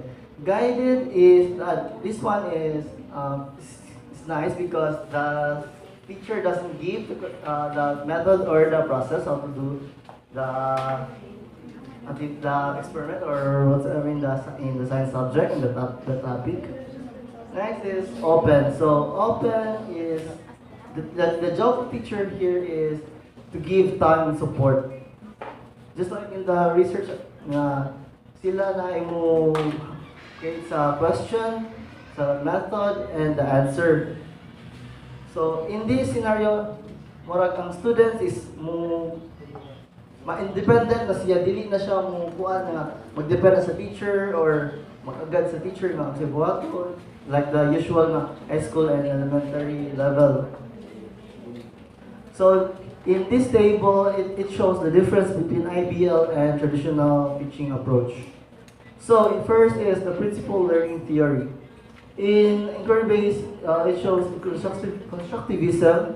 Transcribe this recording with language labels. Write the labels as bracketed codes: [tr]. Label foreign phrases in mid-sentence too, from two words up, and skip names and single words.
[en] Guided is this one is it's nice because the teacher doesn't give the method or the process how to do the experiment or whatever in the science subject in the topic. Next is open. So open is the job of teacher here is to give time and support. Just like in the research [ceb] na sila na imo [en] create sa question, sa method, and the answer. So in this scenario, [ceb] murag ang students is ma-independent na siya, dili na siya kuan nga mag-depend sa teacher or mag-agad sa teacher nga siya buhat [en] like the usual [ceb] na [en] high school and elementary level. So in this table, it shows the difference between IBL and traditional teaching approach. So first is the principal learning theory. In inquiry-based, it shows constructivism.